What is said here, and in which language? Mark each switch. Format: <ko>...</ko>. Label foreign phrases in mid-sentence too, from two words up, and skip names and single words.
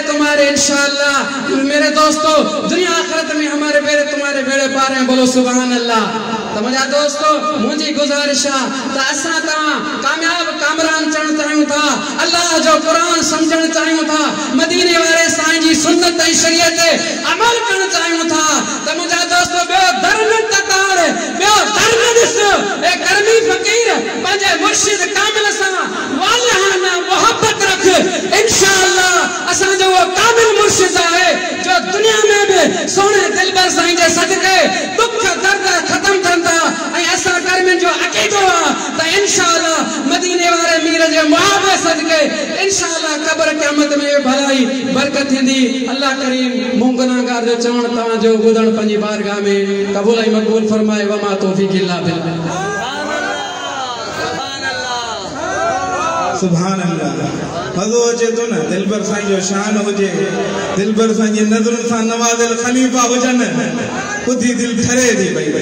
<ur>ہمارے ان شاء اللہ میرے دوستوں دنیا آخرت میں ہمارے بیڑے تمہارے بیڑے پار ہیں، بولو</ur> <ar>سبحان الله.</ar> <sd>तो मुझा दोस्तों मुझी गुजारिश है त असा तव्हां कामयाब कामरान चढ़ चाहियूं था, अल्लाह जो कुरान समझण चाहियूं था, मदीने वाले साईं जी सुन्नत ऐं शरीयत ते अमल करण चाहियूं था। तो मुझा दोस्तों ॿियो दर न तकार, ॿियो दर न ॾिस, ए कर्मी फकीर पंहिंजे मुर्शिद कामिल सां वालहाना मोहब्बत रख। इंशाअल्लाह असांजो वो कामिल मुर्शिद है जो दुनिया में भी सोने दिलबर साईं जे सदके दुख दर्द खत्म कंदा ऐं असां कर्मिन जो अकीदो आहे त इंशाअल्लाह मदीने वाले मीर जे मुहाबे सदके इंशाअल्लाह कब्र क़यामत में भलाई बरकत थींदी। अल्लाह करीम मूं गुनाहगार जो चवण तव्हां जो ॿुधण पंहिंजी बारगाह में क़बूल ऐं मक़बूल फरमाए।</sd> <ar>وما توفيق إلا بالله. سبحان الله.</ar> <sd>मज़ो अचे तो न दिलबर साईं जो शान हुजे, दिलबर साईं जी नज़रुनि सां नवाज़िल खलीफ़ा हुजनि, ॿुधी दिल ठरे थी पई।</sd>